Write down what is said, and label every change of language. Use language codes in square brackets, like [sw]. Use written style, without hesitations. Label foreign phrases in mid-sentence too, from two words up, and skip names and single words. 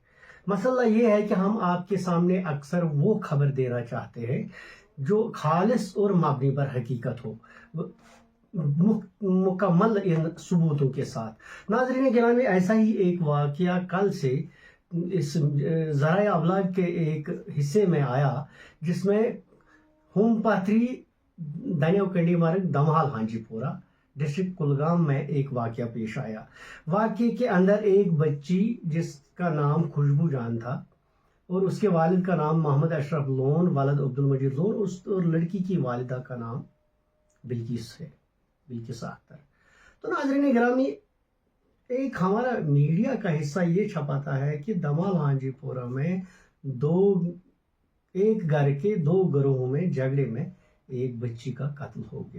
[ur] مسئلہ یہ ہے کہ ہم آپ کے سامنے اکثر وہ خبر دینا چاہتے ہیں جو خالص اور مبنی پر حقیقت ہو، مکمل ان ثبوتوں کے ساتھ. ناظرین گرامی، ایسا ہی ایک واقعہ کل سے اس ذرائع ابلاغ کے ایک حصے میں آیا جس میں ہوم پاتھری دنیو کنڈی مرگ دمہال ہانجی پورہ ڈسٹرکٹ کلگام میں ایک واقعہ پیش آیا. واقعے کے اندر ایک بچی جس کا نام خوشبو جان تھا اور اس کے والد کا نام محمد اشرف لون ولد عبد المجید لون، اور لڑکی کی والدہ کا نام بلقیس ہے، بلقیس اختر. تو ناظرین گرامی، ایک ہمارا میڈیا کا حصہ یہ چھپاتا ہے کہ دمہال ہانجی پورہ میں ایک گھر کے 2 گروہوں میں جھگڑے میں ایک بچی کا قتل ہو گیا.